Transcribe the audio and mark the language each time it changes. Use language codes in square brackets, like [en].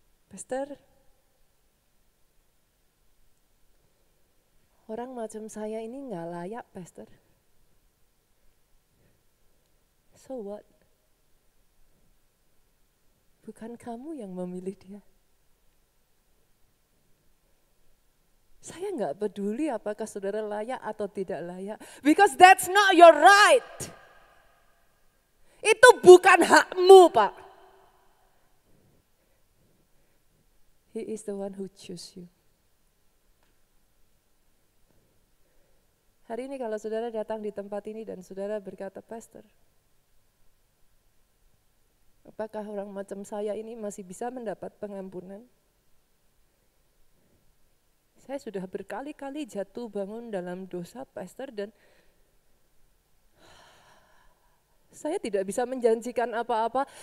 [id] Pastor, orang macam saya ini gak layak, Pastor. [en] So what? [id] Bukan kamu yang memilih dia. Saya nggak peduli apakah saudara layak atau tidak layak. [en] Because that's not your right. [id] Itu bukan hakmu, Pak. [en] He is the one who choose you. [id] Hari ini kalau saudara datang di tempat ini dan saudara berkata, Pastor, apakah orang macam saya ini masih bisa mendapat pengampunan? Saya sudah berkali-kali jatuh bangun dalam dosa, Pastor, dan saya tidak bisa menjanjikan apa-apa.